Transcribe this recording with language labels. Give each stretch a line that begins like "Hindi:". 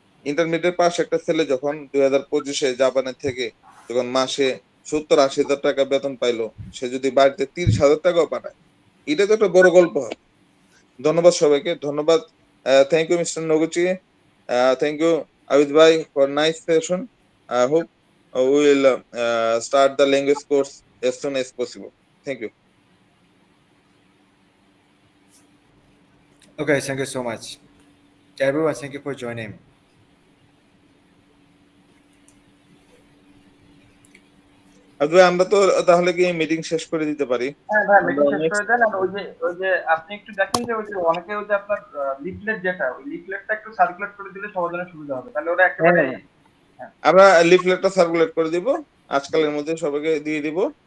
Bangla: Intermediate pass একটা ছেলে যখন 2025-এ জাপানের থেকে যখন মাসে 70-80 হাজার টাকা বেতন পাইলো, সে যদি বাড়িতে 30 হাজার টাকাও পাঠায়, এটা তো একটা বড় গল্প হবে। ধন্যবাদ সবাইকে, ধন্যবাদ।
English: Thank you mister Noguchi, thank you Abid ভাই for nice session. I hope we will start the language course as soon as possible. Thank you. Okay, thank you so much. Everyone, thank you for joining.
Bangla: Abid ভাই, আমরা তো তাহলে কি meeting শেষ করে দিতে পারি? হ্যাঁ ভাই, মিটিং শেষ করে দেন। আর ওই যে আপনি একটু দেখেন যে ওই যে অনেকে ওই যে আপনার লিফলেট, যেটা ওই লিফলেটটা একটু সার্কুলেট করে দিলে সবার জন্য সুবিধা হবে, তাহলে ওরা একেবারে আমরা লিফলেটটা সার্কুলেট করে দিব, আজকালের মধ্যে সবাইকে দিয়ে দিব।